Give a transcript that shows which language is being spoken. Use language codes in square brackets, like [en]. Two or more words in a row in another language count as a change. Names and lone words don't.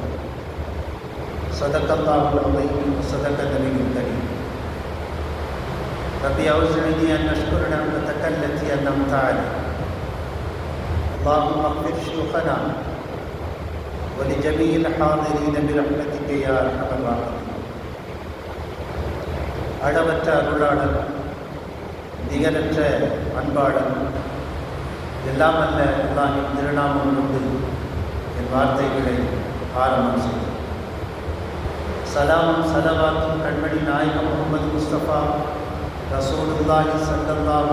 [ar] صدق الله العظيم وصدق النبي الكريم. ربي أوزعني أن أشكر نعمتك التي أنعمت علي. اللهم اغفر شيوخنا ولجميع الحاضرين برحمتك يا أرحم الراحمين. [ta] அளவற்ற அருளாளர், நிகரற்ற அன்பாளர், எல்லாம் அல்ல அல்லாஹ்வின் திருநாமம் கொண்டு என் வார்த்தைகளை ஆரம்பம் செய்தேன். சலாமும் சலவாத்தும் கண்மணி நாயகம் முகமது முஸ்தபா [ar] رسول الله صلى الله